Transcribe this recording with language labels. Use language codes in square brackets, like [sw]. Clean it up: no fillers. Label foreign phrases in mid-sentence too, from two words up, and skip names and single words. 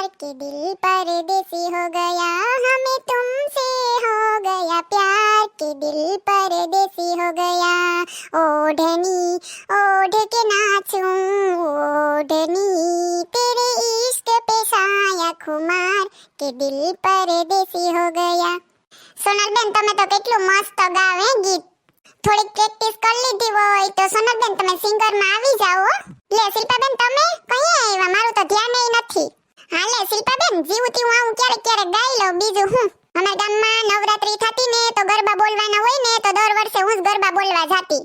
[hi] दिल परदेसी हो गया हमें तुमसे हो गया प्यार के दिल परदेसी हो गया ओढ़नी ओढ़ के नाचूं ओढ़नी तेरे इश्क पे साया खुमार के दिल परदेसी हो गया। [gu] સોનલબેન તમે તો કેટલું મસ્ત ગાવે ગીત, થોડીક પ્રેક્ટિસ કરી લીધી હોય તો સોનલબેન તમે સિંગર માં આવી જાઓ. લે શિલ્પાબેન તમે કઈ આવ્યા, મારું તો ધ્યાન નથી. હા લે શિલ્પાબેન જીવતી હું આવું ક્યારેક ક્યારેક ગાઈ લઉં, બીજું હું. અમારા ગામમાં નવરાત્રી થતી ને તો ગરબા બોલવાના હોય ને તો દર વર્ષે હું જ ગરબા બોલવા જાતી.